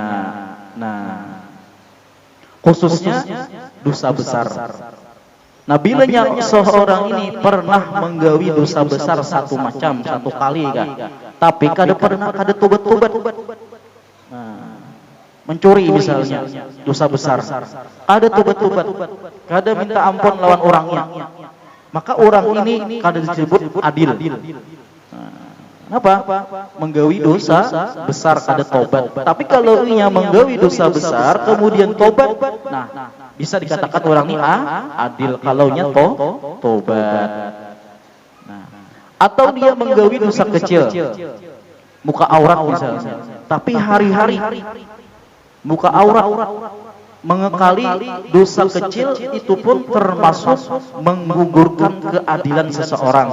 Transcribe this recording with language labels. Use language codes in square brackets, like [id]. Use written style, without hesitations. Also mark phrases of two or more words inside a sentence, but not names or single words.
[bjn] Nah, khususnya dosa besar. Nah, bila seorang ini pernah menggawi dosa besar satu kali kan, tapi kada tobat. [id] Nah, mencuri misalnya, dosa besar. Ada tobat, [bjn] kada minta ampun lawan orangnya. Maka orang ini kada disebut adil. [id] Kenapa? [bjn] Menggawi dosa besar kada tobat. Tapi kalau ia menggawi dosa besar kemudian tobat, nah bisa dikatakan orang ini adil kalaunya tobat. Nah, atau dia menggawi dosa kecil, muka aurat misalnya, tapi hari-hari muka aurat mengekali dosa kecil, itu pun termasuk menggugurkan keadilan seseorang.